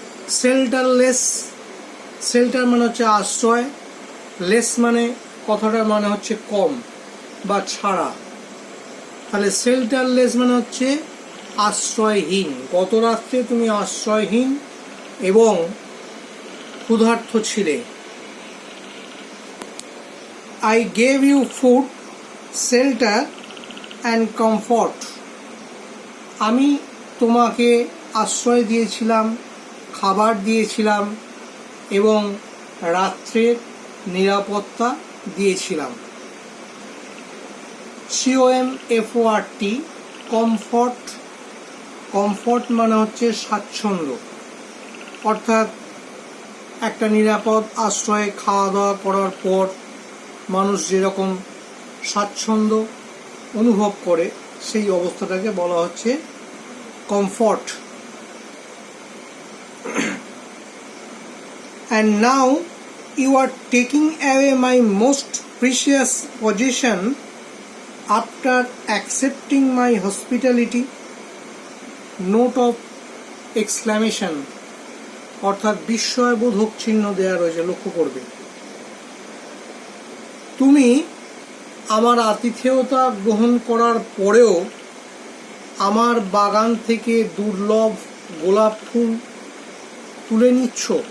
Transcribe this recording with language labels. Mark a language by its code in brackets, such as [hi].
[bn] শেল্টারলেস, shelter মানে হচ্ছে আশ্রয়, লেস মানে কথাটার মানে হচ্ছে কম বা ছাড়া। তাহলে শেল্টারলেস মানে হচ্ছে আশ্রয়হীন। গত রাত্রে তুমি আশ্রয়হীন এবং ক্ষুধার্ত ছিলে। [en] I gave you food, shelter and comfort. [bn] আমি তোমাকে আশ্রয় দিয়েছিলাম, খাবার দিয়েছিলাম এবং রাত্রের নিরাপত্তা দিয়েছিলাম। COMFORT, comfort. কমফর্ট মানে হচ্ছে স্বাচ্ছন্দ্য, অর্থাৎ একটা নিরাপদ আশ্রয়ে খাওয়া দাওয়া করার পর মানুষ যেরকম স্বাচ্ছন্দ্য অনুভব করে, সেই অবস্থাটাকে বলা হচ্ছে comfort. [en] And now you are taking away my most precious possession after accepting my hospitality. [bn] Note of exclamation, অর্থাৎ বিস্ময়বোধক চিহ্ন দেয়া রয়েছে, লক্ষ্য করবে। তুমি আমার আতিথেয়তা গ্রহণ করার পরেও আমার বাগান থেকে দুর্লভ গোলাপ ফুল তুলে নিচ্ছ।